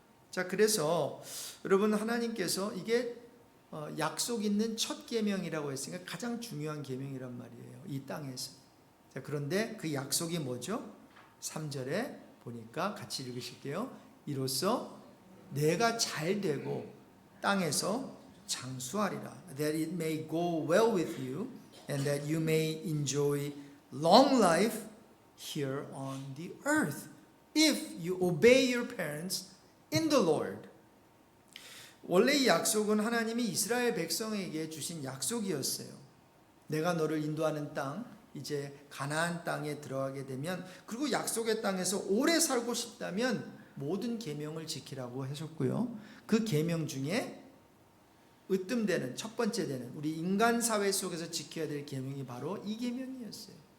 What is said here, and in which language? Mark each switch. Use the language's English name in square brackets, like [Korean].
[Korean] 자, 그래서 여러분 하나님께서 이게 약속 있는 첫 계명이라고 했으니까 가장 중요한 계명이란 말이에요, 이 땅에서. 자, 그런데 그 약속이 뭐죠? 3절에 보니까 같이 읽으실게요. 이로써 내가 잘 되고 땅에서 장수하리라. [English] That it may go well with you and that you may enjoy long life here on the earth. if you obey your parents in the Lord. [Korean] 원래 이 약속은 하나님이 이스라엘 백성에게 주신 약속이었어요. 내가 너를 인도하는 땅, 이제 가나안 땅에 들어가게 되면, 그리고 약속의 땅에서 오래 살고 싶다면 모든 계명을 지키라고 하셨고요. 그 계명 중에 으뜸되는 첫 번째 되는 우리 인간 사회 속에서 지켜야 될 계명이 바로 이 계명이었어요.